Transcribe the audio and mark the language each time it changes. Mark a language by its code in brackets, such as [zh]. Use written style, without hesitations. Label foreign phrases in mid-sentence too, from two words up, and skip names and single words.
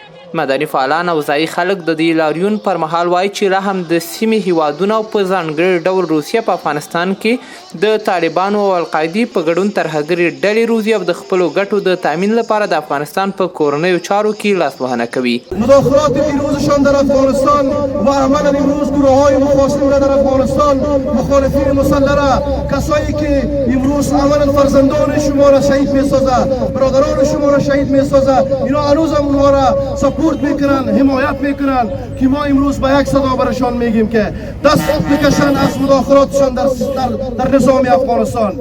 [ps] مدني فعالان او ځایي خلک د دې لاریون پر مهال وایي چې لا هم د سیمې هیوادونه او په ځانګړي ډول روسیه په افغانستان کې د طالبانو او القاعدې په ګډون ترهګرې ډلې روزي او د خپلو ګټو د تامین لپاره د افغانستان په کورنیو چارو کې لاسوهنه کوي. [fa] مداخلات پیروزشان در افغانستان و عمل امروز گروه‌های مخاصم را در افغانستان، مخالفین مسلح را، کسایی که امروز عملا فرزندان شما را شهید می‌سازد، برادران شما را شهید می‌سازد، اینا هنوز هم اونها را سپورت میکنن، حمایت میکنن که ما امروز با یک صدا برشان میگیم که دست بکشن از مداخلاتشان در نظام افغانستان.